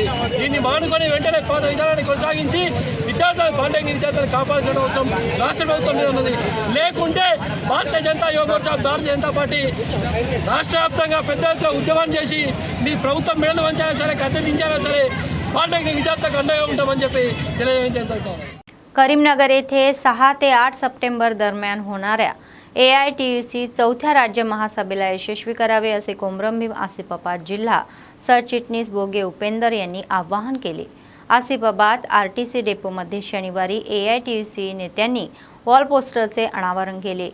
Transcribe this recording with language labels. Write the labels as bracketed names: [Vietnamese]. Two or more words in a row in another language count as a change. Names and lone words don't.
[Telugu] దీన్ని మానుకొని వెంటనే పాత విధానాన్ని కొనసాగించి పాలిటెక్నిక్ విద్యార్థులను కాపాడాల్సిన అవసరం రాష్ట్ర ప్రభుత్వం మీద ఉన్నది. లేకుంటే భారతీయ జనతా యువ మోర్చా, భారతీయ జనతా పార్టీ రాష్ట్ర వ్యాప్తంగా పెద్ద ఎత్తున ఉద్యమం చేసి మీ ప్రభుత్వం మేలు వంచాలా సరే, గద్దెదించాలా సరే, పాలిటెక్నిక్ విద్యార్థులకు అండగా ఉంటామని చెప్పి తెలియజేయడం. [Marathi] करीमनगर येथे 6 ते 8 सप्टेंबर दरम्यान होणाऱ्या AITUC चौथ्या राज्य महासभेला यशस्वी करावे असे कोमरंभीम आसिफाबाद जिल्हा सरचिटणीस बोगे उपेंदर यांनी आवाहन केले. आसिफाबाद RTC डेपोमध्ये शनिवारी AITUC नेत्यांनी [English] wall posterचे [Marathi] अनावरण केले.